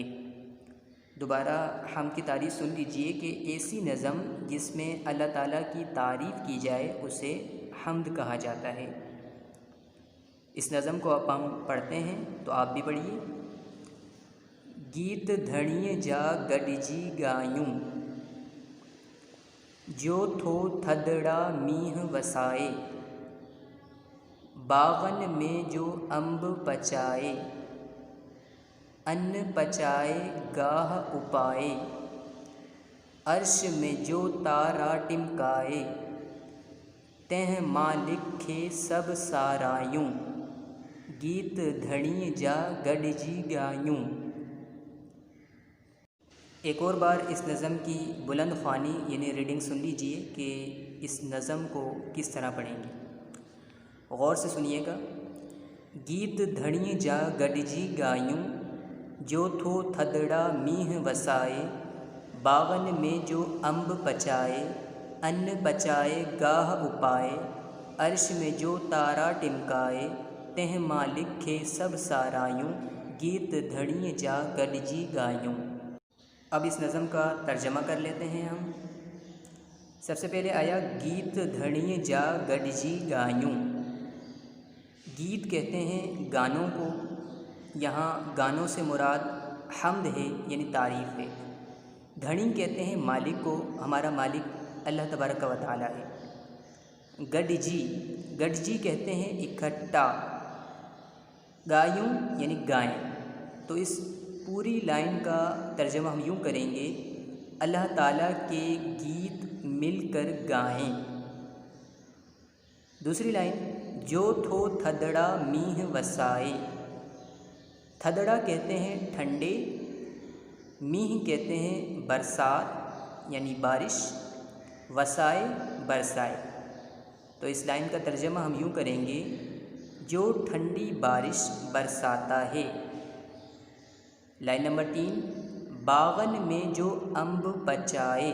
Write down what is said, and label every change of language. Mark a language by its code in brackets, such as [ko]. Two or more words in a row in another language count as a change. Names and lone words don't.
[ur] دوبارہ حمد کی تعریف سن لیجیے کہ ایسی نظم جس میں اللہ تعالیٰ کی تعریف کی جائے اسے حمد کہا جاتا ہے. اس نظم کو اب ہم پڑھتے ہیں تو آپ بھی پڑھیے. [sd] गीत धणिय जा गडजी गायूं, जो थो थदड़ा मीह वसाए, बागन में जो अम्ब पचाए, अन्न पचाए गाह उपाए, अर्श में जो तारा टिमकाए, तेह मालिक खे सब सारायूं, गीत धणी जा गडजी गायूं। [ur] ایک اور بار اس نظم کی بلند خوانی یعنی ریڈنگ سن لیجیے کہ اس نظم کو کس طرح پڑھیں گے. غور سے سنیے گا. [sd] गीत धणी जा गडजी गायूं, जो थो थदड़ा मीह वसाए, बागन में जो अम्ब पचाए, अन्न पचाए गाह उपाए, अर्श में जो तारा टिमकाए, तेह मालिक खे सब सारायूं, गीत धणी जा गडजी गायूं। [ur] اب اس نظم کا ترجمہ کر لیتے ہیں ہم. سب سے پہلے آیا [sd] गीत धणी जा गडजी गायूं। [ur] گیت کہتے ہیں گانوں کو، یہاں گانوں سے مراد حمد ہے یعنی تعریف ہے. دھنی کہتے ہیں مالک کو، ہمارا مالک اللہ تبارک و تعالیٰ ہے. گڈجی، گڈجی کہتے ہیں اکٹھا، گایوں یعنی گائیں. تو اس پوری لائن کا ترجمہ ہم یوں کریں گے، اللہ تعالیٰ کے گیت مل کر گائیں. دوسری لائن, [sd] जो थो थदड़ा मीह वसाए। [ur] تھدڑا کہتے ہیں ٹھنڈے، میہ کہتے ہیں برسات یعنی بارش، وسائے برسائے. تو اس لائن کا ترجمہ ہم یوں کریں گے، جو ٹھنڈی بارش برساتا ہے. لائن نمبر 3, [sd] बागन में जो अम्ब पचाए।